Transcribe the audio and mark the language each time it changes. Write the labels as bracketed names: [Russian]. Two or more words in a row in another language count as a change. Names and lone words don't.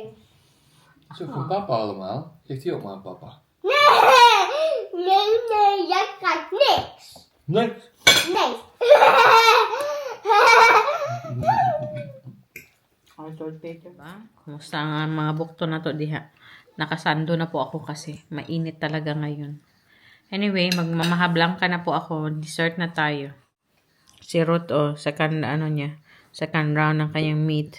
[Dutch] Dat is ook van papa allemaal. Geeft die ook maar aan papa. Nee, jij krijgt niks. Niks. Nee. [Cebuano] Kumusta ang mga bukto na to diha? [Filipino] Nakasando na po ako kasi mainit talaga ngayon. Anyway, magmamahablang ka na po ako. Dessert na tayo. Si Ruth, [English] second round [Filipino] ng kanyang meat.